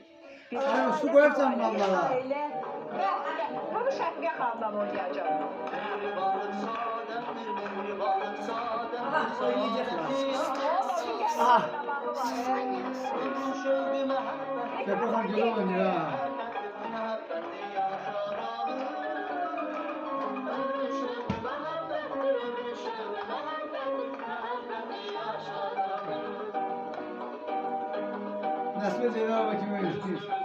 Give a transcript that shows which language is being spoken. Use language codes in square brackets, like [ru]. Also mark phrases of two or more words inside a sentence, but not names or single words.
[az] Su qoyubsan mallara. Bunu Şəfiqə xanımdan oynayacağım. Şəfiqə xanım güzel oynayır ha. [tr] Nesli Zeynep bakayım öyle istiyor.